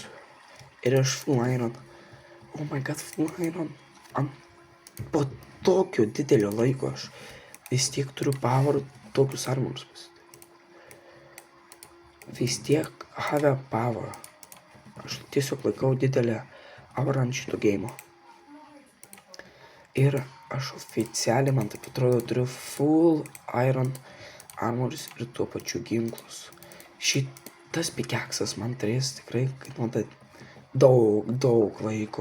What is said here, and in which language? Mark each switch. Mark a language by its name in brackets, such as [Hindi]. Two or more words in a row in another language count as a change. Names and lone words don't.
[Lithuanian] Ir aš [English] full iron. Oh my god, full iron. [Lithuanian] Po tokio didelio laiko aš vis tiek turiu power tokius armors pasidaryti. Vis tiek [English] have power. [Lithuanian] Aš tiesiog laikau didelę aurą ant šito geimo. Ir aš oficialiai, man taip atrodo, turiu [English] full iron armors [Lithuanian] ir tuo pačiu ginklus. Šitas pikeksas man turės tikrai kainuoti daug laiko.